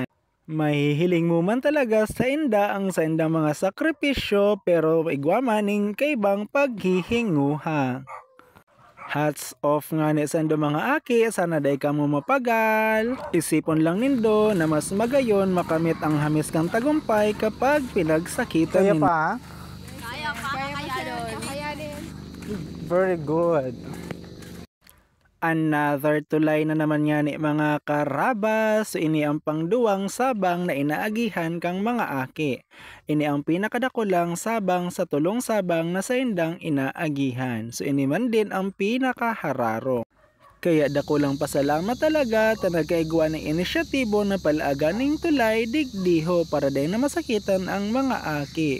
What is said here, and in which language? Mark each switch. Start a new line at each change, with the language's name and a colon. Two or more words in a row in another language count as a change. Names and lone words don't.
Bikol: Mahihiling mo man talaga sa inda ang sa indang mga sakripisyo pero igwamaning kaibang paghihinguha.
English: Hats off
Bikol: nga ni sa indong mga aki, sana day ka mo mapagal. Isipon lang nindo na mas magayon makamit ang hamis kang tagumpay kapag pinagsakitan nindo. Pa? Kaya din.
English: Very good.
Bikol: Another tulay na naman nga ni mga karabas. So ini ang pangduwang sabang na inaagihan kang mga aki. Ini ang pinakadakulang sabang sa tulong sabang na sa indang inaagihan. So ini man din ang pinakahararo. Kaya dakulang pasalamat talaga ta nagkaigwa ng inisyatibo na palaagan ng tulay digdiho para din na masakitan ang mga aki.